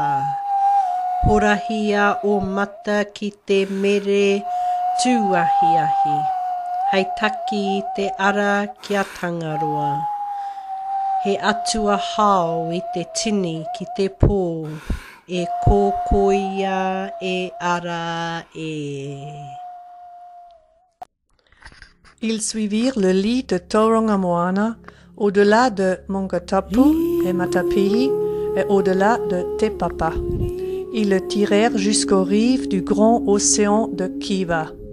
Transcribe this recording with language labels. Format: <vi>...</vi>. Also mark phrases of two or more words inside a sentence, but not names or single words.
<mi>Horahia o mata ki te mere tūahiahi, hei taki I te ara kia tangaroa. He atua hao I te tini ki te pō, e kōkoia e ara e.</mi> <fr>Ils suivirent le lit de Taurangamoana, au-delà de Mongatapu et Matapihi, et au-delà de Te Papa. Ils le tirèrent jusqu'aux rives du grand océan de Kiva.</fr>